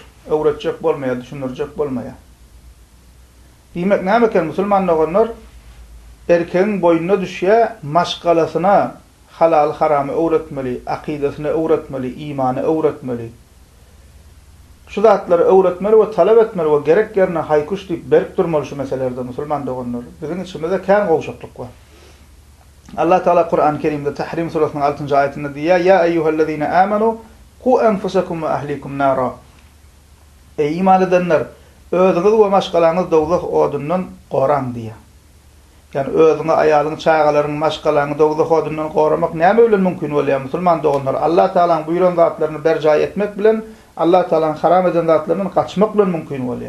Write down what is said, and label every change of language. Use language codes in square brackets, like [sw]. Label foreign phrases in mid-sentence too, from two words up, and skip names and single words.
[tk] Öwretjek bolmaya, düşünürjek bolmaya. Diýmek näme eken musulmanlar erkeğin boynuna düşýä maşgalasyna halal haramy öwretmeli, akidasyny öwretmeli, imany öwretmeli. Şu zatlary öwretmeli we talap etmeli we gerek ýerine haýkuş diýip berip durmaly şu meselelerde musulman doganlar. Biziň içimizde kän gowşaklyk bar. Allah Taala Kur'an-ı Kerim'de Tahrim surasının 6. ayetinde diýär: [ar] "يا أيها الذين آمنوا قوا أنفسكم وأهليكم نارا." [tk] Ey iman edenler, özüňiz we maşgalaňyz dowzak odundan goran diýär. Yani özüňi, aýalyň, çağalaryň, maşgalaňy dowzak odundan goramak näme bilen mümkin bolýar musulman doganlar? Allah Taala'nın buyuran zatlaryny berja etmek bilen, Allah Taala'nın haram eden zatlarından kaçmak bilen mümkin bolýar.